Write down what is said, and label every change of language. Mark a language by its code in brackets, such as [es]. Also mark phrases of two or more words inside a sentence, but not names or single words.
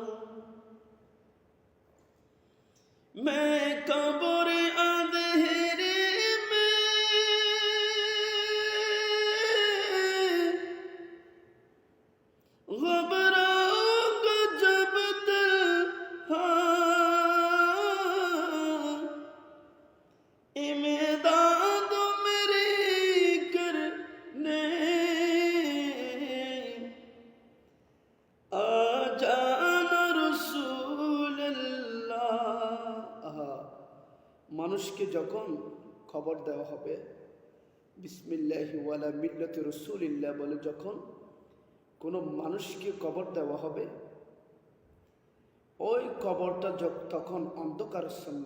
[ur] میں قبر اندھیرے میں گھبراؤں گا جب تنہا، امداد میری کرنے [bn] মানুষকে যখন খবর দেওয়া হবে [ar] بسم الله وعلى ملة رسول الله [bn] বলে, যখন কোনো মানুষকে কবর দেওয়া হবে, ওই কবরটা তখন অন্ধকারাচ্ছন্ন।